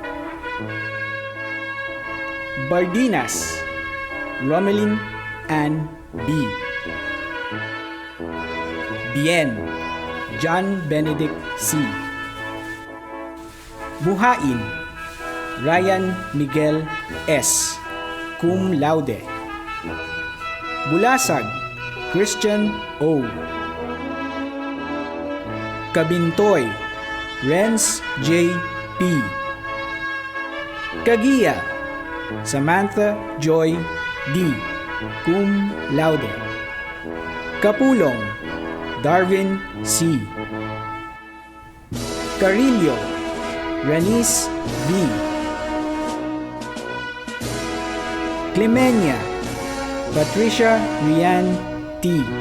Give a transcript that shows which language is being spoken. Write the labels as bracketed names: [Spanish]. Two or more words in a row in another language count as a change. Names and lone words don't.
[English] Bardinas, Romelyn Ann B. Bien, John Benedict C. Buhain, Ryan Miguel S. [Latin] Cum laude. Bulasag, [English] Christian O. Kabintoy, Renz J. P. Kagiya, Samantha Joy D. [Latin] Cum laude. [English] Kapulong, Darwin C. Carillo, Ranice V. Clemenia, Patricia Rian T.